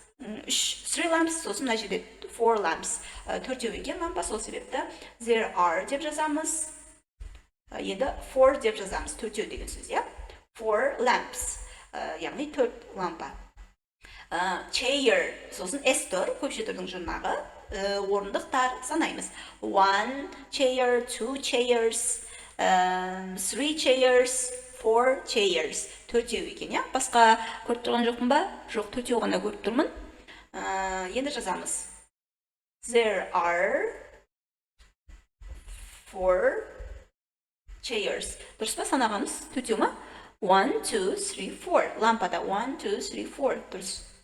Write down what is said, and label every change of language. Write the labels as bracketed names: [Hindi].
[English] 3 lamps, [Kazakh] сосын мына жерде [English] 4 lamps. [Kazakh] 4 екен лампа, сол себепті [English] there are [Kazakh] деп жазамыз. Енді 4 деп жазамыз. 4 деген сөз, [English] 4 lamps. [Kazakh] Яғни 4 лампа. Chair, сосын S тұр, көпше түрдің жұрнағы. Орындықтар санаймыз. [English] 1 chair, 2 chairs, 3 chairs, 4 chairs. [Kazakh] 4 екен, Басқа көріп тұрған жоқпын ба? Жоқ, 4 ғана көріп тұрмын. Енді жазамыз. [English] There are 4 chairs. [Kazakh] Дұрыс па санағаныз? 4 ма? 1, 2, 3, 4. Лампада 1, 2, 3, 4. Дұрыс.